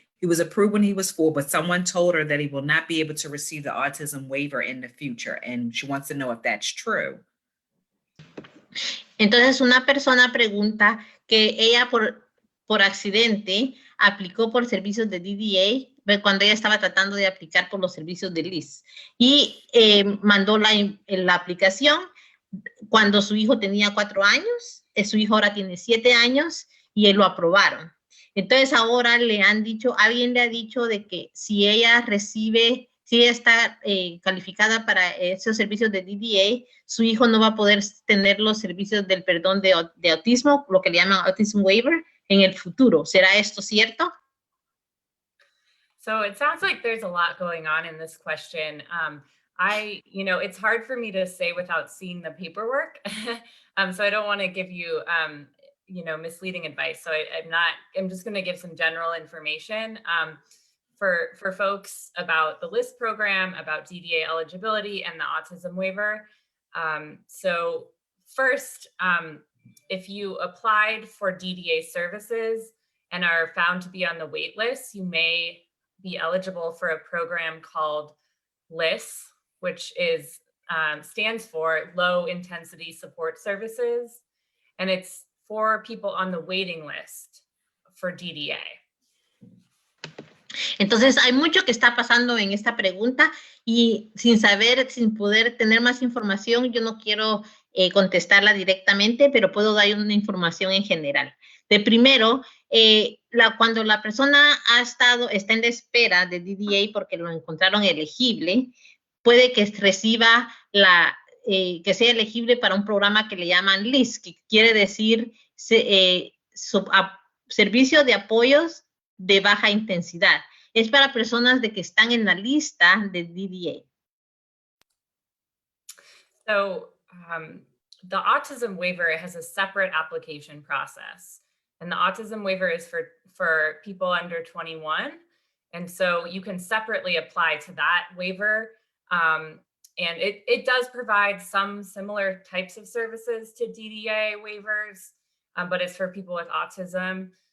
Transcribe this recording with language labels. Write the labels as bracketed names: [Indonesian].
[English] He was approved when he was 4, but someone told her that he will not be able to receive the autism waiver in the future, and she wants to know if that's true. [Spanish] Entonces, una persona pregunta que ella por accidente aplicó por servicios de DDA cuando ella estaba tratando de aplicar por los servicios de LIS y mandó la aplicación cuando su hijo tenía 4 años, su hijo ahora tiene 7 años y lo aprobaron. Entonces ahora alguien le ha dicho de que si ella está calificada para esos servicios de DDA, su hijo no va a poder tener los servicios del perdón de autismo, lo que le llaman autism waiver, en el futuro. ¿Será esto cierto? [English] So it sounds like there's a lot going on in this question. You know, it's hard for me to say without seeing the paperwork. So I don't want to give you, you know, misleading advice. So I'm just going to give some general information for folks about the LIST program, about DDA eligibility and the autism waiver. So first, if you applied for DDA services and are found to be on the wait list, you may be eligible for a program called LIS, which stands for Low Intensity Support Services. And it's for people on the waiting list for DDA. [Spanish] Entonces, hay mucho que está pasando en esta pregunta y sin poder tener más información, yo no quiero contestarla directamente, pero puedo dar una información en general. De primero, cuando la persona está en la espera de DDA porque lo encontraron elegible, puede que reciba que sea elegible para un programa que le llaman LIS, que quiere decir Servicio de Apoyos de Baja Intensidad. Es para personas que están en la lista de DDA. [English] So the autism waiver has a separate application process. And the autism waiver is for people under 21. And so you can separately apply to that waiver. And it does provide some similar types of services to DDA waivers, but it's for people with autism.